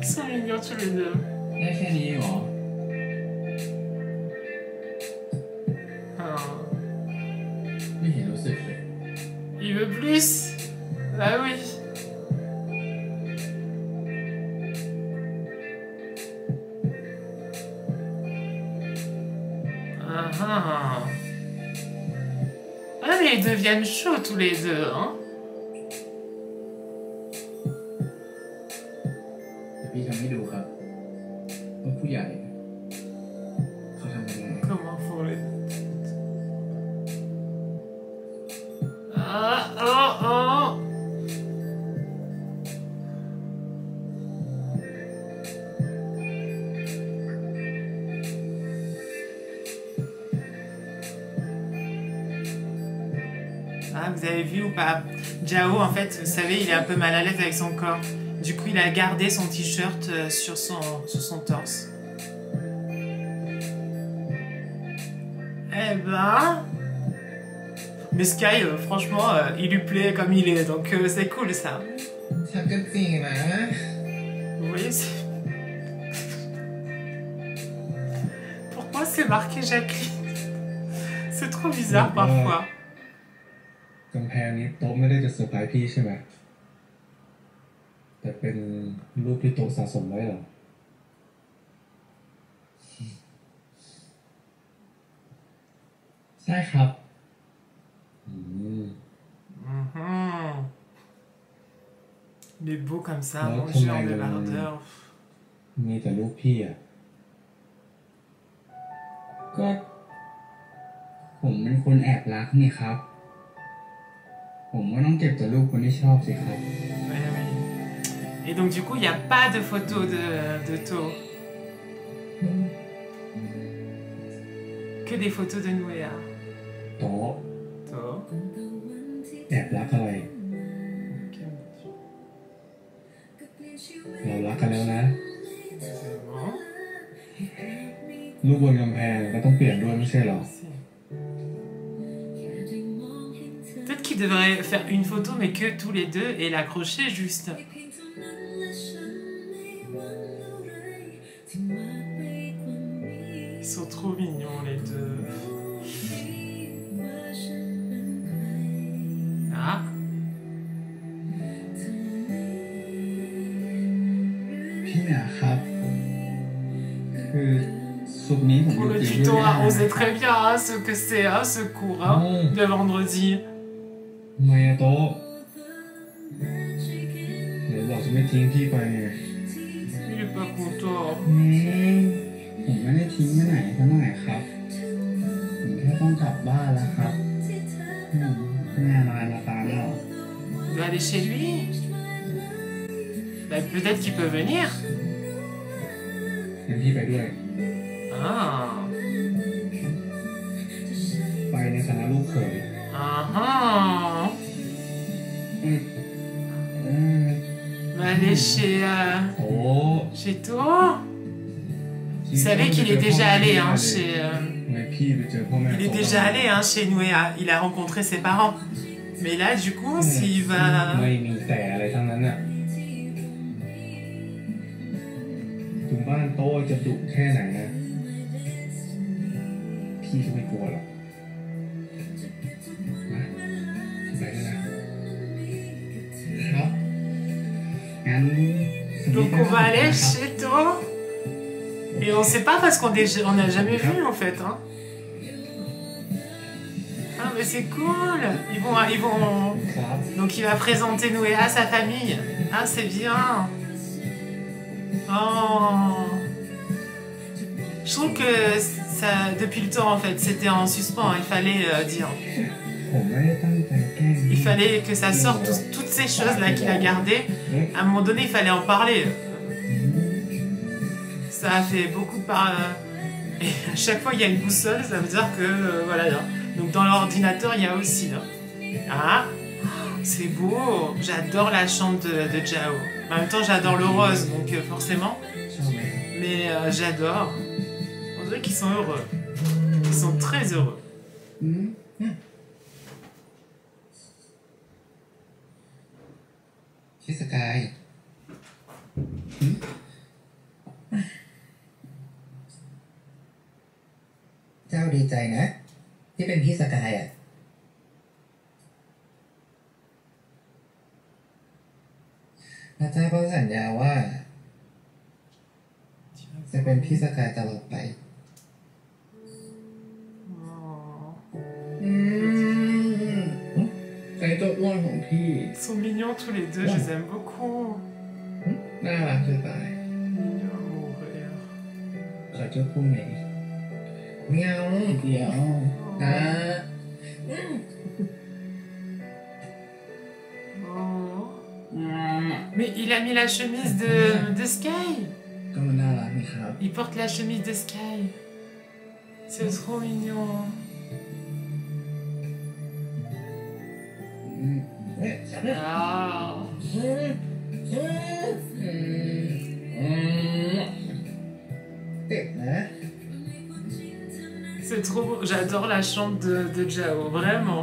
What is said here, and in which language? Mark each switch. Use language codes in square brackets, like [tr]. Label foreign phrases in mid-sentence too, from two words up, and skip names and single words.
[fr] mignons tous les deux. [th] ได้แค่นี้เหรอ Ah. ไม่เห็นรู้สึกเลย [fr] Il veut plus. Bah oui. Ah ah. Ah mais ils deviennent chauds tous les deux, hein. [th] แต่พี่ทำให้ดูครับว่าผู้ใหญ่เขาทำยังไง [fr] Comment faut les... Ah, oh, oh. Ah, vous avez vu ou pas? Jao, en fait, vous savez, il est un peu mal à l'aise avec son corps. Du coup, il a gardé son t-shirt sur son torse. Eh ben... Mais Sky, franchement, il lui plaît comme il est, donc c'est cool ça. [th] ชักก็จริงนะ [fr] Vous voyez, c'est... Pourquoi c'est marqué Jacqueline? C'est trop bizarre parfois. [th] กำแพงนี้โต๊ะไม่ได้จะเซอร์ไพรส์พี่ใช่ไหมแต่เป็นรูปที่โต๊ะสะสมไว้เหรอ ใช่ครับ Mhm. [fr] Il est beau comme ça, Ouais, rangé en comme un- débardeur. [th] มีแต่รูปพี่อ่ะ ก็ผมเป็นคนแอบรักนี่ครับ ผมก็ต้องเก็บแต่รูปคนที่ชอบสิครับ [fr] Ouais, oui. Et donc du coup, il n'y a pas de photo de To. Que des photos de Nouéa. โต๊ะ To. [th] แอบรักอะไร เรารักกันแล้วนะ [fr] C'est bon. [th] รูปบนกำแพงก็ต้องเปลี่ยนด้วยไม่ใช่เหรอ [fr] Peut-être qu'il devrait faire une photo, mais que tous les deux, et l'accrocher juste. Ils sont trop mignons, les deux. Ah. [th] พี่เหนือครับ คือซุปนี้ผม [fr] Pour [th] อยู่ [fr] le [th] กินด้วย [fr] tuto, [th] ไม่ได้ [fr] hein, on [th] นะ [fr] sait très bien hein, ce que c'est, hein, ce cours hein, de vendredi. [th] ทำไมอะโต๊ะเดี๋ยวบอกจะไม่ทิ้งพี่ไปไง [fr] Il est pas content. [th] ผมไม่ได้ทิ้งไปไหนซะหน่อยครับ ผมแค่ต้องกลับบ้านแล้วครับแม่มาตามแล้ว [fr] Il doit aller chez lui. Bah, peut-être qu'il peut venir. [th] งั้นพี่ไปด้วย Ah. ไปในฐานะลูกเขย [fr] Ah ah. Va aller chez, โอ้ chez toi. Vous savez qu'il est déjà allé hein, chez... [th] ทำไมพี่ไปเจอพ่อแม่ [fr] il est déjà allé hein, chez Nouéa. Il a rencontré ses parents. Mais là, du coup, s'il va... [th] ไม่มีแต่อะไรทั้งนั้นน่ะถึงบ้านโต๊ะจะดุแค่ไหนนะพี่ก็ไม่กลัวหรอกนะพี่ไปแล้วนะครับ งั้น [fr] Donc on va aller chez toi. Et on sait pas parce on n'a jamais vu en fait. Hein. Ah mais c'est cool. Ils vont... [th] ครับ [fr] Donc il va présenter Nouéa à sa famille. Ah c'est bien. Oh. Je trouve que ça, depuis le temps en fait, c'était en suspens. Il fallait dire. [th] ผมไม่ได้ตั้งใจแกล้ง [fr] Il fallait que ça sorte toutes ces choses là qu'il a gardées. À un moment donné, il fallait en parler. Ça a fait beaucoup par... Et à chaque fois, il y a une boussole, ça veut dire que... voilà. Là. Donc dans l'ordinateur, il y a aussi... Là. Ah, c'est beau. J'adore la chambre de Jao. En même temps, j'adore le rose, donc forcément. [th] ชอบไหม [fr] Mais j'adore. On dirait qu'ils sont heureux. Ils sont très heureux. [th] พี่สกาย ใจนะที่เป็นพี่สกายอ่ะพระเจ้าก็สัญญาว่าจะเป็นพี่สกายตลอดไปใครตัวอ้วนของพี่ [fr] Ils sont mignons tous les deux, je les aime beaucoup. [th] น่ารักจะตาย [fr] Mignons à mourir. [th] ขอเจ้าคู่ไหนเมียวเดี๋ยวนะ Oh. [fr] Mais il a mis la chemise de Sky. [th] ก็มันน่ารักนี่ครับ [fr] Il porte la chemise de Sky. C'est trop mignon. เอ๊ะ Ah. [th] เด็กนะ [fr] C'est trop beau. J'adore la chambre de Jao, vraiment.